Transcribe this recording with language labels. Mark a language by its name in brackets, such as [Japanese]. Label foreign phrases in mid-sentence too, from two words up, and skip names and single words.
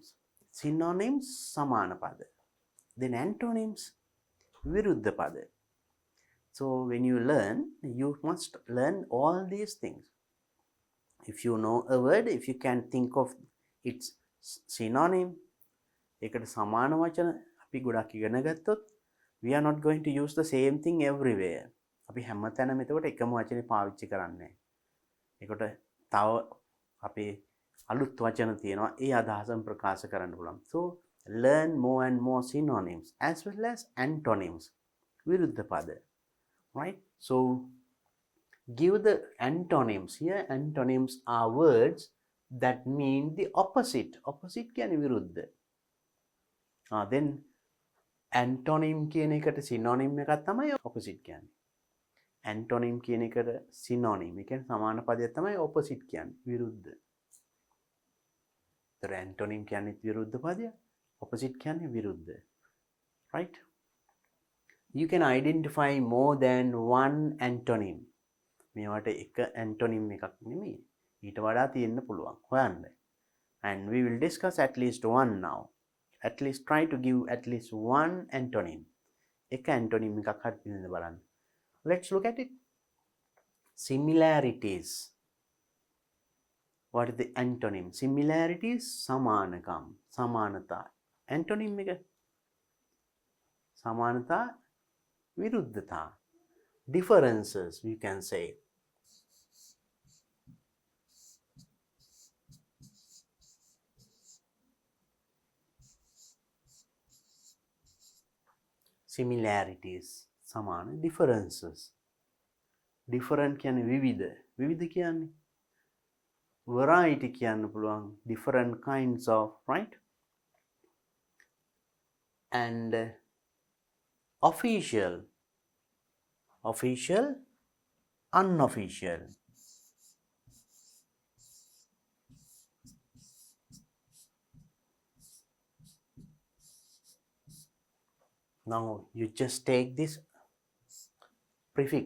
[Sinhala] Synonyms සමාන පද. [English] Then antonyms [Sinhala] විරුද්ධ පද. [English] So when you learn, you must learn all these things. If you know a word, if you can think of its synonym, [Sinhala] ඒකට සමාන වචන අපි ගොඩක් ඉගෙන ගත්තොත් [English] we are not going to use the same thing everywhere. [Sinhala] අපි හැමතැනම එතකොට එකම වචනේ පාවිච්චි කරන්නේ නැහැ. ඒකට තව අපේ අලුත් වචන තියෙනවා ඒ අදහසම ප්‍රකාශ කරන්න පුළුවන්. [English] So learn more and more synonyms as well as antonyms. [Sinhala] විරුද්ධ පද. [English] Right? So give the antonyms. Here antonyms are words that mean the opposite. [Sinhala] Opposite කියන්නේ විරුද්ධ. [English] Then antonym [Sinhala] කියන එකට synonym එකක් තමයි opposite කියන්නේ. Antonym කියන එකට synonym. ඒ කියන්නේ සමාන පදයක් තමයි opposite කියන්නේ. විරුද්ධ. [English] The antonym [Sinhala] කියන්නේ විරුද්ධ පදයක්. Opposite කියන්නේ විරුද්ධ. [English] Right? You can identify more than one antonym. [Sinhala] මේවට එක antonym එකක් නෙමෙයි. ඊට වඩා තියෙන්න පුළුවන්. හොයන්න. [English] And we will discuss at least one now. At least try to give at least one antonym. [Sinhala] එක antonym එකක් හරි පිළිඳ බලන්න. [English] Let's look at it. Similarities. What is the antonym? [Sinhala] Similarities සමානකම්, සමානතා. Antonym එක සමානතා, විරුද්ධතා. [English] Differences, we can say. Similarities සමාන, differences. [Sinhala] Different කියන්නේ විවිධ. විවිධ කියන්නේ variety කියන්න පුළුවන්. [English] Different kinds of, right? And official. Official, unofficial. Now you just take this prefix.